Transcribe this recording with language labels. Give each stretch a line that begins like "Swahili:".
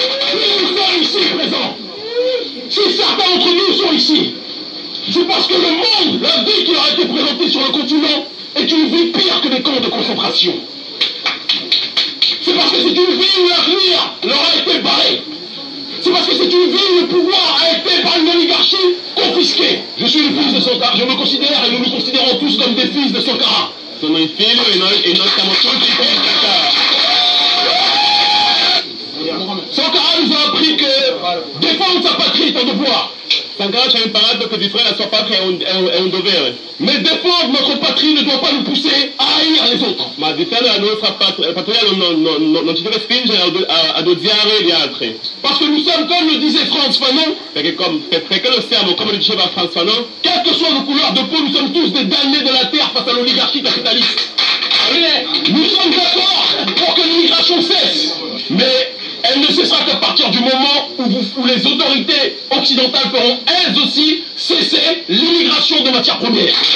French: Si nous sommes ici présents, si certains d'entre nous sont ici, c'est parce que le monde, la vie qui leur a été présentée sur le continent, est une vie pire que des camps de concentration. C'est parce que c'est une vie où l'avenir leur a été barré. C'est parce que c'est une vie où le pouvoir a été par une oligarchie confisqué. Je suis le fils de Sankara, je me considère et nous nous considérons tous comme des fils de Sankara.
Italian: Sono il figlio e noi siamo tutti figli di Sankara.
French: Sankara nous a appris que défendre sa patrie est un devoir.
Italian: Sankara ci ha imparato che difendere la sua patria è un dovere.
French: Mais défendre notre patrie ne doit pas nous pousser à haïr les autres.
Italian: Ma difendere la nostra patria non ci deve spingere ad odiare gli altri.
French: Parce que nous sommes, comme le disait Frantz Fanon,
Italian: perché lo siamo, come lo diceva Frantz Fanon,
French: quelles que soient nos couleurs de peau, nous sommes tous des damnés de la terre face à l'oligarchie capitaliste. Nous sommes d'accord pour que l'immigration cesse, mais elle ne cessera qu'à partir du moment où les autorités occidentales feront elles aussi cesser l'immigration de matières premières.